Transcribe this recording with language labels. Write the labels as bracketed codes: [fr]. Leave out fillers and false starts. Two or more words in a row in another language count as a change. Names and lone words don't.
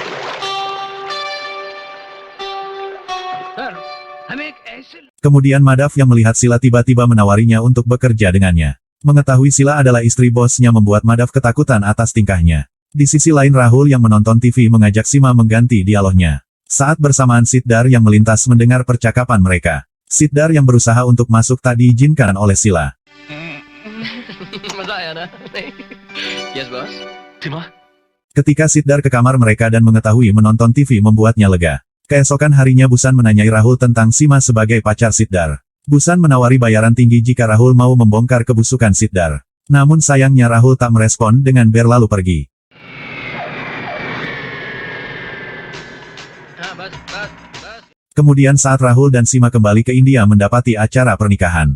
[id] Kemudian Madhav yang melihat Sila tiba-tiba menawarinya untuk bekerja dengannya. Mengetahui Sila adalah istri bosnya membuat Madhav ketakutan atas tingkahnya. Di sisi lain Rahul yang menonton TV mengajak Sima mengganti dialognya. Saat bersamaan Siddhar yang melintas mendengar percakapan mereka. Siddhar yang berusaha untuk masuk tak diizinkan oleh Sila. [hi] मजा आया ना? [en] Yes, boss. [hi] सीमा, [id] Ketika Siddhar ke kamar mereka dan mengetahui menonton TV membuatnya lega. Keesokan harinya Busan menanyai Rahul tentang Sima sebagai pacar Siddhar. Busan menawari bayaran tinggi jika Rahul mau membongkar kebusukan Siddhar. Namun sayangnya Rahul tak merespon dengan berlalu pergi. Kemudian saat Rahul dan Sima kembali ke India mendapati acara pernikahan.